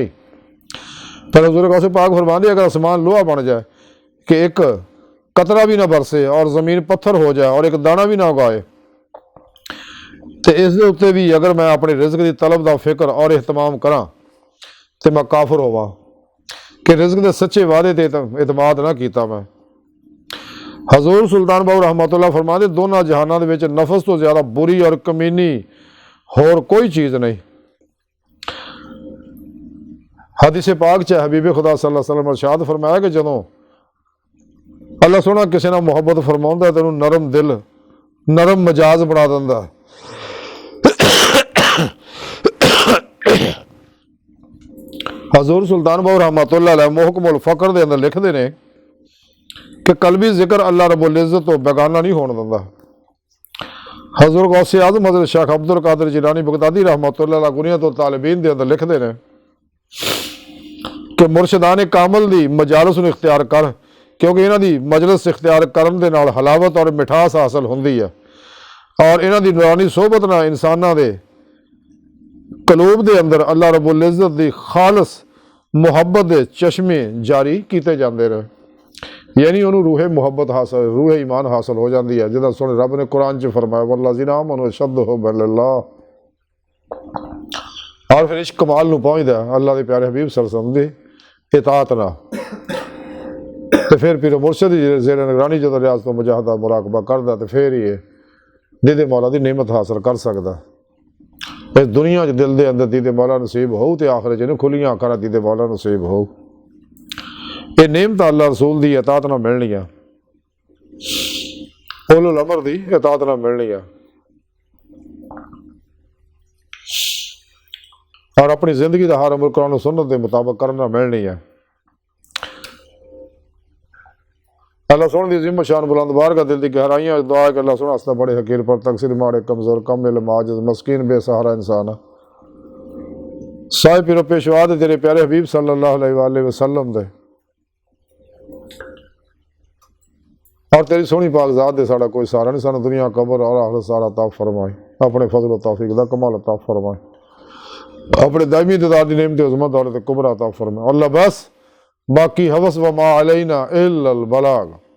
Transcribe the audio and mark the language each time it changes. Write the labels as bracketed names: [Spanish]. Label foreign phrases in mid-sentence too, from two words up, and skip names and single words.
[Punjabi] پر حضرت غوثِ پاک فرماتے، اگر آسمان لوہا بن جائے کہ ایک قطرہ بھی نہ برسے اور زمین پتھر ہو جائے اور ایک دانہ بھی نہ اگائے، تو اس دے اتے بھی اگر میں اپنے رزق کی طلب کا فکر اور اہتمام کرا تو میں کافر ہوواں کہ رزق کے سچے وعدے تے اعتماد نہ کیا میں. حضور سلطان باہو رحمۃ اللہ فرماتے، دونوں جہانوں کے نفس تو زیادہ بری اور کمینی ہور کوئی چیز نہیں. حدیث پاک چ حبیب خدا [Arabic] صلى الله عليه وسلم [Punjabi] ارشاد فرمایا کہ جدوں اللہ سوہنا کسی نے محبت فرماؤندا تو نرم دل نرم مزاج بنا دیندا. حضور سلطان باہو [Arabic] رحمة الله عليه [Punjabi] محکم الفقر دے اندر لکھتے ہیں کہ قلبی ذکر اللہ رب العزت تو بیگانہ نہیں ہونے دیندا. حضرت غوثِ اعظم حضرت شیخ عبدالقادر جیلانی بغدادی [Arabic] رحمة الله عليه [Punjabi] غنیۃ الطالبین دے اندر لکھتے ہیں کہ مرشدان کامل دی مجالس نوں اختیار کر، کیونکہ انہاں دی مجلس اختیار کرن دے نال حلاوت اور مٹھاس حاصل ہندی ہے، اور انہاں دی نورانی صحبت نال انساناں دے قلوب دے اندر اللہ رب العزت دی خالص محبت دے چشمے جاری کیے جاتے رہے، یعنی انہوں نے روحِ محبت حاصل روحِ ایمان حاصل ہو جاتی ہے, جیدا سن رب نے قرآن چ فرمایا [Arabic] والذين آمنوا أشد حبا لله. [Punjabi] اور پھر عشق کمال نوں پہنچدا اللہ کے پیارے حبیب [Arabic] صلى الله عليه وسلم [Punjabi] کی اطاعت نال، تو پھر پیر مرشد دی زیرِ نگرانی جدوں ریاض تو مجاہدہ مراقبہ کردا تو پھر ہی دیدِ مولا کی نعمت حاصل کر سکدا. اس دنیا چ دل کے اندر دیدِ مولا نصیب ہو تو آخر چ کھلیاں اکھاں دیدِ مولا نصیب ہو. یہ نعمت اللہ رسول کی اطاعت نال ملنیاں، اولی الامر کی اطاعت نال ملنیاں، اور اپنی زندگی کا ہر عمل قرآن اور سنت کے مطابق کرنا ملنی ہے. اللہ سوہنے دی ذمت شان بلند بار کا دل کی گہرائیاں دعا ہے کہ اللہ سوہنا ہستا بڑے حقیر پر تقصیر ماڑے کمزور کم علم عاجز مسکین بے سہارا انسان صاحب پیرو پیشوا دے تیرے پیارے حبیب [Arabic] صلى الله عليه وسلم [Punjabi] دے اور تیری سوہنی پاک ذات دے ساڈا کوئی سہارا نہیں، سانوں دنیا قبر اور آخرت سہارا عطا فرمائے، اپنے فضل و توفیق دا کمال عطا فرمائے، اپنے دائمی دیدار دی نعمت عظمت دولت کبریٰ عطا فرمائے. [Urdu] اللہ بس باقی ہوس [Arabic] وما علينا إلا البلاغ.